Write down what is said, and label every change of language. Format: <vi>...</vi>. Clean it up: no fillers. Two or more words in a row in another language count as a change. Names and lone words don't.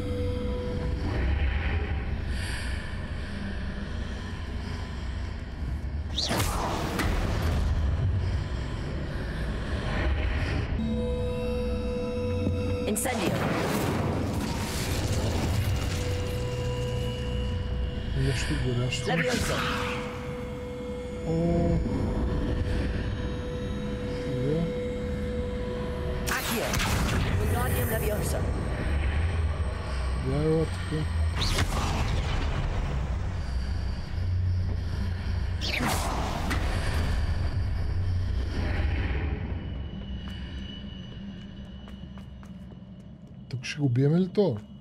<la>Incendio.</la> <bg>Нещо горящо. О.</bg> <la>Accio. Wingardium Leviosa.</la> <bg>Я така. Тук ще го биеме ли то?</bg>